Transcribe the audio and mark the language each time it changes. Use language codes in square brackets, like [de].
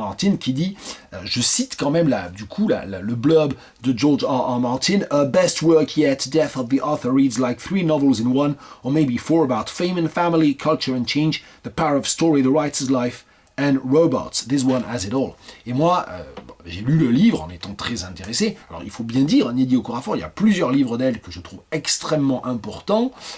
[fr] Martin, qui dit, je cite quand même le blurb de George R.R. [en] Martin, Her best work yet, Death of the Author, reads like 3 novels in one, or maybe 4 about fame and family, culture and change, the power of story, the writer's life, and robots. This one has it all. [fr] Et moi, j'ai lu le livre en étant très intéressé. Alors il faut bien dire, Nnedi Okorafor, il y a plusieurs livres d'elle que je trouve extrêmement importants.